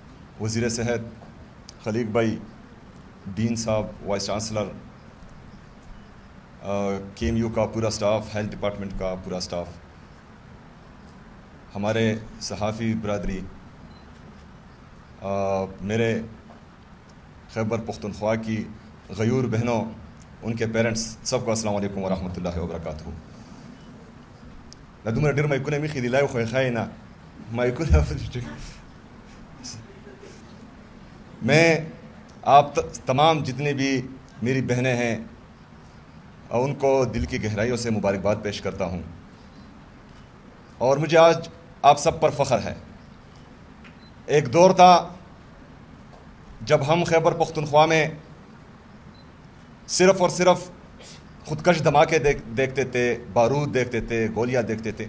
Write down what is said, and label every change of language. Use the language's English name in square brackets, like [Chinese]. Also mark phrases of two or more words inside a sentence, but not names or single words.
[Urdu] وزیر صحت خلیق بھائی، ڈین صاحب، [English] vice chancellor, [Urdu] کے ایم یو کا پورا سٹاف، [English] health department [Urdu] کا پورا سٹاف، ہمارے صحافی برادری، میرے خیبر پختونخوا کی غیور بہنوں، ان کے پیرنٹس، سب کو [Arabic] السلام علیکم ورحمۃ اللہ وبرکاتہ. [Pashto] دومره ډېر مایکونه مې خېدي لای خو یې ښایي نه مایکونه. [Urdu] میں آپ تمام جتنے بھی میری بہنیں ہیں ان کو دل کی گہرائیوں سے مبارکباد پیش کرتا ہوں. اور مجھے آج آپ سب پر فخر ہے. ایک دور تھا جب ہم خیبر پختونخوا میں صرف اور صرف خودکش دھماکے دیکھتے تھے، بارود دیکھتے تھے، گولیاں دیکھتے تھے.